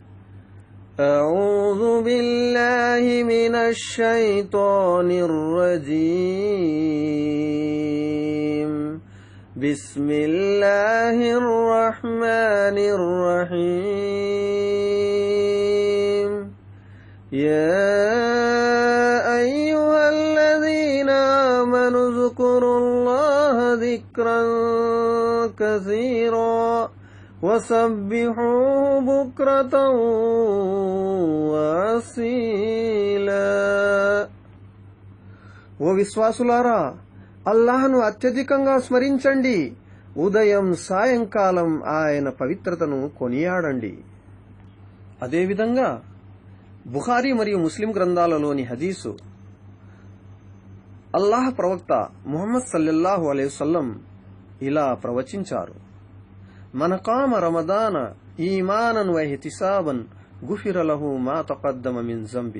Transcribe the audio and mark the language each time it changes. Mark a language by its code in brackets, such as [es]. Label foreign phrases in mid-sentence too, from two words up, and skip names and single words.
[ar] أعوذ بالله من الشيطان الرجيم بسم الله الرحمن الرحيم يا أيها الذين آمنوا ذكروا ذكرا كثيرا وسبحوه بكرة وأصيلا. [te] ఓ విశ్వాసులారా, అల్లాహ్ను అత్యధికంగా స్మరించండి, ఉదయం సాయంకాలం ఆయన పవిత్రతను కొనియాడండి. అదేవిధంగా బుఖారీ మరియు ముస్లిం గ్రంథాలలోని హదీసు, అల్లాహ్ ప్రవక్త ముహమ్మద్ [ar] صلى الله عليه وسلم [te] ఇలా ప్రవచించారు: [ar] من قام رمضان إيمانا واحتسابا غفر له ما تقدم من ذنبه.